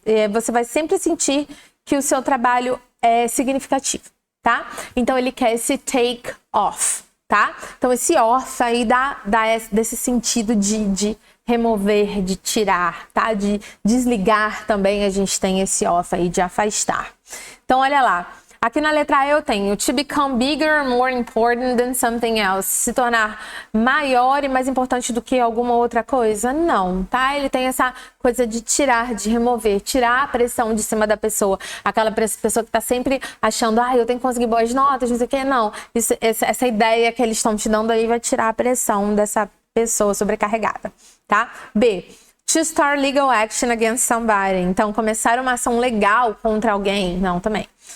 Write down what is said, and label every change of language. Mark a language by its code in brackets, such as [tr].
[pt] você vai sempre sentir que o seu trabalho é significativo, tá? Então, ele quer esse take off, tá? Então, esse off aí dá desse sentido de remover, de tirar, tá? De desligar também, a gente tem esse off aí de afastar. Então, olha lá. Aqui na letra A eu tenho [en] to become bigger, more important than something else. [pt] Se tornar maior e mais importante do que alguma outra coisa? Não, tá? Ele tem essa coisa de tirar, de remover, tirar a pressão de cima da pessoa. Aquela pessoa que tá sempre achando, eu tenho que conseguir boas notas, não sei o quê. Não, essa ideia que eles estão te dando aí vai tirar a pressão dessa pessoa sobrecarregada, tá? B. [en] To start legal action against somebody. [pt] Então, começar uma ação legal contra alguém. Não, também.